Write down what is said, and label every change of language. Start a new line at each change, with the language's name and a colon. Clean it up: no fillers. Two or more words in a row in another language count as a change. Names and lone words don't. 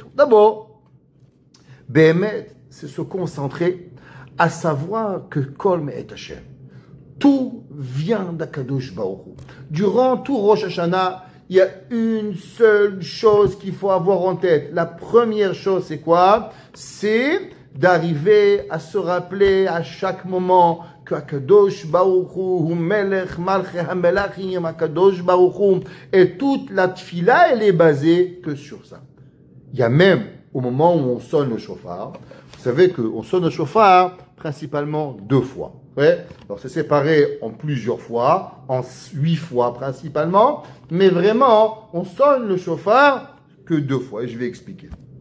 French: D'abord, Behemet, c'est se concentrer à savoir que
Hebrew: כל מאת השם.
French: Tout vient d'
Hebrew: הקדוש ברוך הוא.
French: Durant tout Rosh Hashanah, il y a une seule chose qu'il faut avoir en tête. La première chose, c'est quoi? C'est d'arriver à se rappeler à chaque moment que
Hebrew: הקדוש ברוך הוא, מלך מלכי המלכים, הקדוש ברוך הוא,
French: et toute la tfila, elle est basée que sur ça. Il y a même, au moment où on sonne le shofar, vous savez qu'on sonne le shofar principalement 2 fois. Ouais. Alors c'est séparé en plusieurs fois, en 8 fois principalement, mais vraiment, on sonne le shofar que 2 fois, et je vais expliquer.